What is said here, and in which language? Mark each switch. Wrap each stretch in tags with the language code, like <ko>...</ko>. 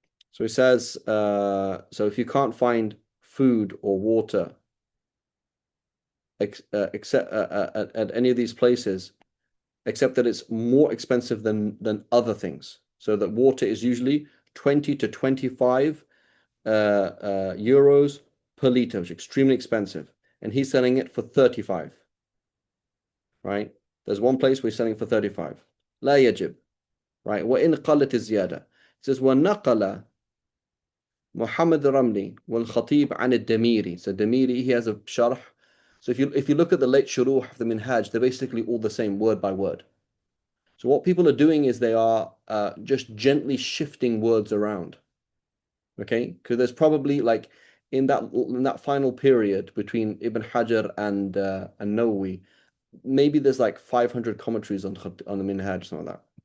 <en>So it says, so if you can't find food or water except at any of these places, except that it's more expensive than other things. So that water is usually 20 to 25 euros per liter, which is extremely expensive. And he's selling it for 35. Right? There's one place where he's selling it for 35.</en> <ar>لا يجب. Right? وإن قلت الزيادة.</ar> <en>It says</en> <ar>ونقل محمد الرملي والخطيب عن الدميري.</ar> <en>So Damiri, he has a sharh. So if you look at the late shuruh of the Minhaj, they're basically all the same word by word. So what people are doing is they are just gently shifting words around. Okay, because there's probably like in that final period between Ibn Hajar and Nawawi, maybe there's like 500 commentaries on the Minhaj, something like that.</en>